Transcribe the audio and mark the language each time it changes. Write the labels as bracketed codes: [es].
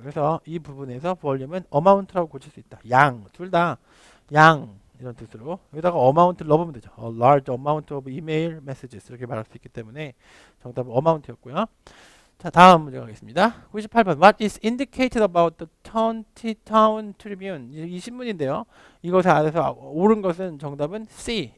[ko] 그래서 이 부분에서 볼륨은 amount라고 고칠 수 있다. 양, 둘 다 양 이런 뜻으로 여기다가 amount를 넣어보면 되죠. [en] A large amount of email messages [ko] 이렇게 말할 수 있기 때문에 정답은 amount였고요. 자 다음 문제 가겠습니다. 98번 [en] What is indicated about the Tontitown Tribune? [ko] 이 신문인데요. 이것에 안에서 옳은 것은 정답은 C.